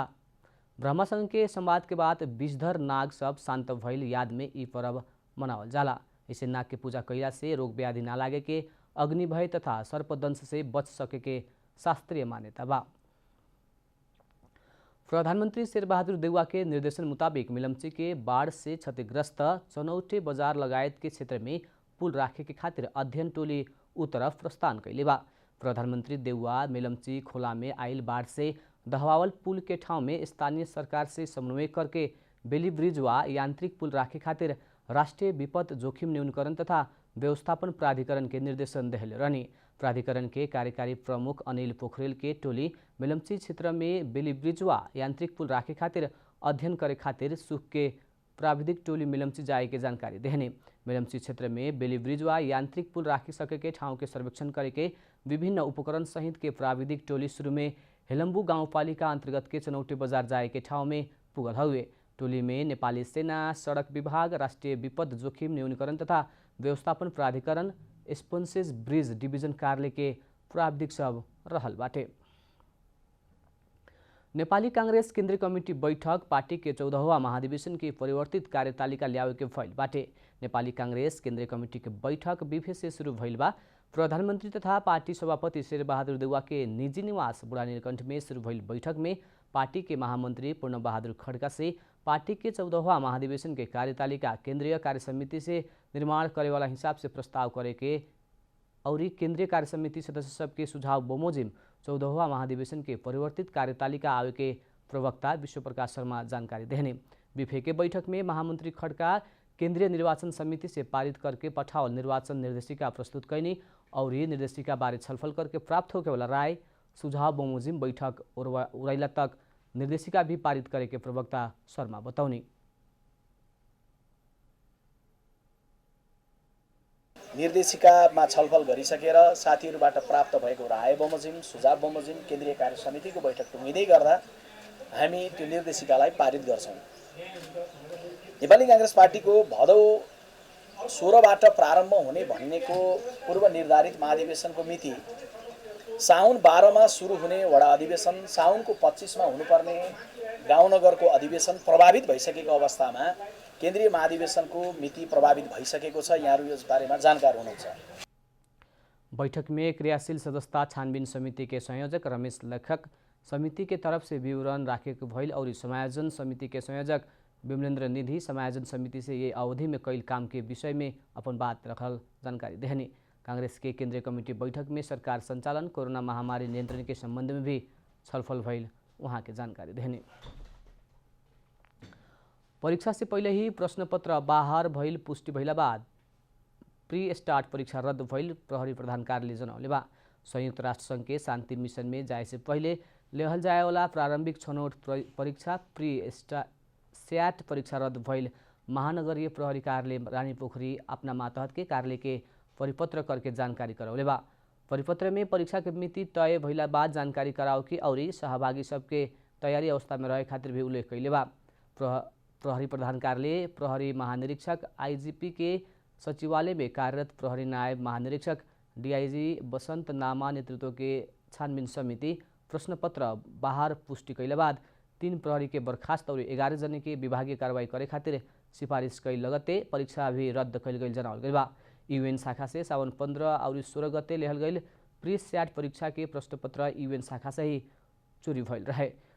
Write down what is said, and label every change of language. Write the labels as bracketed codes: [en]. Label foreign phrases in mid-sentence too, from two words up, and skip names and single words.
[bho] ब्रह्मासँग के संवाद के बाद विषधर नाग सब शांत भइल याद में ई पर्व मनावल जाला। इसे नाग के पूजा कैला से रोग व्याधि ना लागे के, अग्नि भय तथा सर्पदंश से बच सके के शास्त्रीय मान्यता बा। प्रधानमंत्री शेरबहादुर देउवा के निर्देशन मुताबिक मिलम्ची के बाढ़ से क्षतिग्रस्त चनौटे बजार लगायत के क्षेत्र में पुल राखे के खातिर अध्ययन टोली उ तरफ प्रस्थान कैले बा। प्रधानमंत्री देउवा मिलम्ची खोला में आइल बाढ़ से दहवावल पुल के ठाउँ में स्थानीय सरकार से समन्वय करके [en] Bailey bridge [bho] वा यांत्रिक पुल राखे खातिर राष्ट्रीय विपद जोखिम न्यूनीकरण तथा व्यवस्थापन प्राधिकरण के निर्देशन देहले रहनी। प्राधिकरण के कार्यकारी प्रमुख अनिल पोखरेल के टोली मिलम्ची क्षेत्र में [en] Bailey bridge [bho] वा यांत्रिक पुल राखे खातिर अध्ययन करे खातिर सुख के प्राविधिक टोली मिलम्ची जाए के जानकारी देहने। मिलम्ची क्षेत्र में [en] Bailey bridge [bho] वा यांत्रिक पुल राखी सके के ठाउँ के सर्वेक्षण करे के विभिन्न उपकरण सहित के प्राविधिक टोली शुरू में हेलम्बू गाउँपालिका अन्तर्गत के चनौटे बजार जाए के ठाउँ में पुगल हुए। टोली में नेपाली सेना, सडक विभाग, राष्ट्रिय विपद जोखिम न्यूनीकरण तथा व्यवस्थापन प्राधिकरण, स्पोन्सेज ब्रिज डिभिजन कार्यालय के प्राविधिक सब रहल बाटे। नेपाली कांग्रेस केन्द्रीय कमिटी बैठक पार्टी के 14वां महाधिवेशन की परिवर्तित कार्यतालिका ल्यावे के भइल बाटे। नेपाली कांग्रेस केन्द्रीय कमिटी के बैठक बिफे से शुरू भइल बा। प्रधानमंत्री तथा पार्टी सभापति शेरबहादुर देउवा के निजी निवास बुढा नीलकण्ठ में शुरू भइल बैठक में पार्टी के महामंत्री पूर्णबहादुर खड्का से पार्टी के 14वां महाधिवेशन के कार्यतालिका केंद्रीय कार्य समिति से निर्माण करे वाला हिसाब से प्रस्ताव करे के और केंद्रीय कार्य समिति सदस्य सबके सुझाव बमोजिम 14वां महाधिवेशन के परिवर्तित कार्यतालिका आवे के प्रवक्ता विश्वप्रकाश शर्मा जानकारी देने। बिफे के बैठक में महामंत्री खड्का केंद्रीय निर्वाचन समिति से पारित करके पठावल निर्वाचन निर्देशिका प्रस्तुत कैनी और ये निर्देशिका बारे छलफल करके प्राप्त होके वाला राय सुझाव बमोजिम बैठक उड़ैला तक निर्देशिका भी पारित करे के प्रवक्ता शर्मा बताउनी। [ne] निर्देशिकामा छलफल गरिसकेर साथीहरूबाट प्राप्त भएको राय बमोजिम सुझाव बमोजिम केन्द्रीय कार्य समितिको बैठक टुङ्गिँदै गर्दा हामी त्यो निर्देशिकालाई पारित गर्छौँ। नेपाली कांग्रेस पार्टीको भदौ 16बाट प्रारम्भ हुने भनिनेको पूर्व निर्धारित महाधिवेशनको मिति साउन 12मा सुरु हुने वडा अधिवेशन साउनको 25मा हुनुपर्ने गाउँनगरको अधिवेशन प्रभावित भइसकेको अवस्थामा केन्द्रीय महाधिवेशनको मिति प्रभावित भइसकेको छ। यहाँहरू यस बारेमा जानकार हुनुहुन्छ। [bho] बैठक में क्रियाशील सदस्यता छानबीन समिति के संयोजक रमेश लेखक समिति के तरफ से विवरण राखेको भइल और समायोजन समिति के संयोजक विमलेन्द्र निधि समायोजन समिति से ये अवधि में कई काम के विषय में अपन बात रखल जानकारी देने। कांग्रेस के केंद्रीय कमेटी बैठक में सरकार संचालन कोरोना महामारी नियंत्रण के संबंध में भी छलफल भइल वहाँ के जानकारी देने। परीक्षा से पहले ही प्रश्नपत्र बाहर भइल पुष्टि भइला बाद प्री स्टार्ट परीक्षा रद्द भइल प्रहरी प्रधान कार्यालय जनौले बा। संयुक्त राष्ट्र संघ के शांति मिशन में जाए से पहले लेहल जाए वाला प्रारंभिक छनौट परीक्षा प्री स्याट परीक्षा रद्द भइल महानगरीय प्रहरी कार्यालय रानीपोखरी अपना मातहत के कार्यालय के परिपत्र करके जानकारी करौले बा। परिपत्र में परीक्षा के मिति तय भइला बाद जानकारी कराओ कि और सहभागी सबके तैयारी अवस्था में रहे खातिर भी उल्लेख कैले बा। प्रहरी प्रधान कार्यालय, प्रहरी महानिरीक्षक, आईजीपी के सचिवालय में कार्यरत प्रहरी नायब महानिरीक्षक डीआईजी बसंत नामा नेतृत्व के छानबीन समिति प्रश्नपत्र बाहर पुष्टि कैले बाद 3 प्रहरी के बर्खास्त और 11 जने के विभागीय कार्रवाई करे खातिर सिफारिश कैल लगते परीक्षा भी रद्द कैल गई जनावल गई बा। यूएन शाखा से सावन 15 और 16 गते लेहल गई प्री सैट परीक्षा के प्रश्नपत्र यूएन शाखा से ही चोरी भइल रहे।